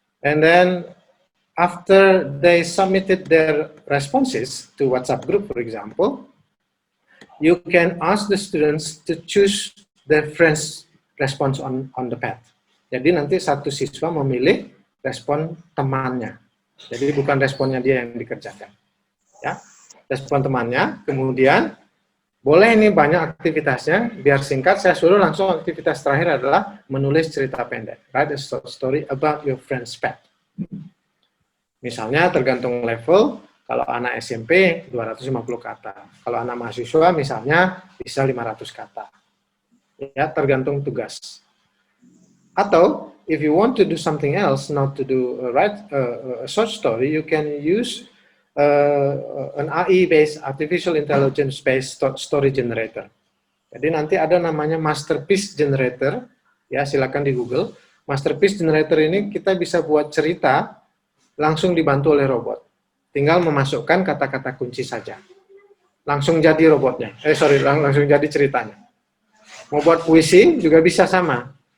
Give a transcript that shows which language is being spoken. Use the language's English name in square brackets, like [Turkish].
[English] And then after they submitted their responses to WhatsApp group, for example, you can ask the students to choose their friends' response on the pad. [Indonesian] Jadi nanti satu siswa memilih respon temannya. Jadi bukan responnya dia yang dikerjakan. Ya, respon temannya, kemudian boleh ini banyak aktivitasnya, biar singkat saya suruh langsung aktivitas terakhir adalah menulis cerita pendek. [English] Write a short story about your friend's pet. [Indonesian] Misalnya tergantung level, kalau anak SMP 250 kata. Kalau anak mahasiswa misalnya bisa 500 kata. Ya, tergantung tugas. [English] Atau if you want to do something else, not to do write a short story, you can use an AI-based, artificial intelligence-based story generator. [Indonesian] Jadi nanti ada namanya masterpiece generator, ya silakan di Google. Masterpiece generator ini kita bisa buat cerita langsung dibantu oleh robot. Tinggal memasukkan kata-kata kunci saja. Langsung jadi robotnya. Langsung jadi ceritanya. Mau buat puisi juga bisa sama.